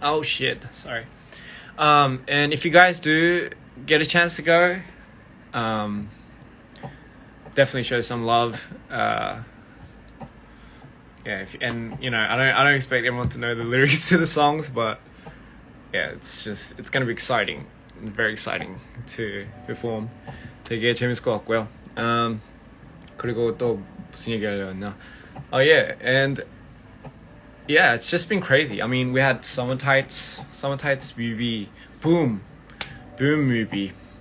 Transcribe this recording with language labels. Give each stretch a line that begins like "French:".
English: Oh shit, sorry. And if you guys do get a chance to go, definitely show some love. Yeah, I don't expect everyone to know the lyrics to the songs, but yeah, it's gonna be exciting, very exciting to perform.
Korean: 되게 재밌을 것 같고요. 그리고 또 무슨 얘기하려고 했나?
English: Oh yeah, and yeah, it's just been crazy. I mean, we had Summer Tights 뮤비, boom 뮤비.